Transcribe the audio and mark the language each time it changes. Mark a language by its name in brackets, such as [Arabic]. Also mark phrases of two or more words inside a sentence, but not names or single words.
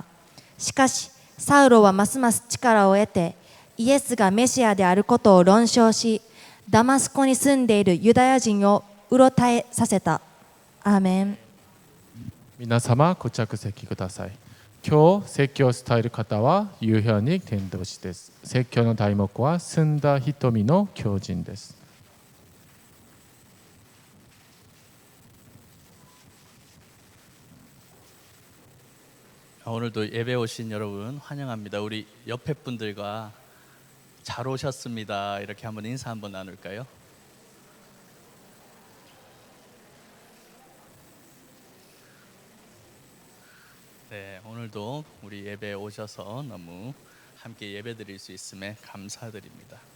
[Japanese] しかしサウロはますます力を得て、イエスがメシアであることを論証し、ダマスコに住んでいるユダヤ人をうろたえさせた。アーメン。皆様ご着席ください。今日説教を伝える方はユーヒョニ伝道師です。説教の題目は澄んだ瞳の狂人です。 [Korean] 오늘도 예배 오신 여러분 환영합니다. 우리 옆에 분들과 잘 오셨습니다. 이렇게 한번 인사 한번 나눌까요? 네, 오늘도 우리 예배에 오셔서 너무 함께 예배드릴 수 있음에 감사드립니다.